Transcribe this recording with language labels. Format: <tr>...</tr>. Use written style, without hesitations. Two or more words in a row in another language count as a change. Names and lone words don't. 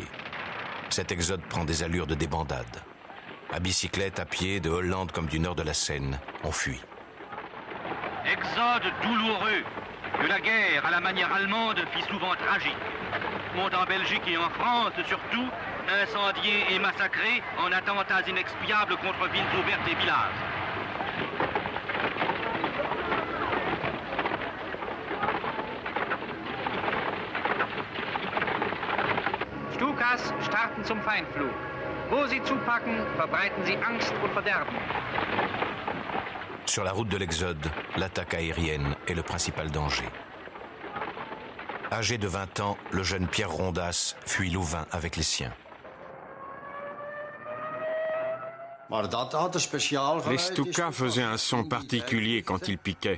<fr>Cet exode prend des allures de débandade. À bicyclette, à pied, de Hollande comme du nord de la Seine, on fuit. Exode douloureux que la guerre à la manière allemande fit souvent tragique. Monde en Belgique et en France surtout, incendiés et massacrés en attentats inexpiables contre villes ouvertes et villages.</fr> <de>Stukas starten zum Feindflug. Wo sie zupacken, verbreiten sie Angst und Verderben.</de> <fr>Sur la route de l'Exode, l'attaque aérienne est le principal danger. Âgé de 20 ans, le jeune Pierre Rondas fuit Louvain avec les siens. Les Stuka faisaient un son particulier quand ils piquaient.</fr>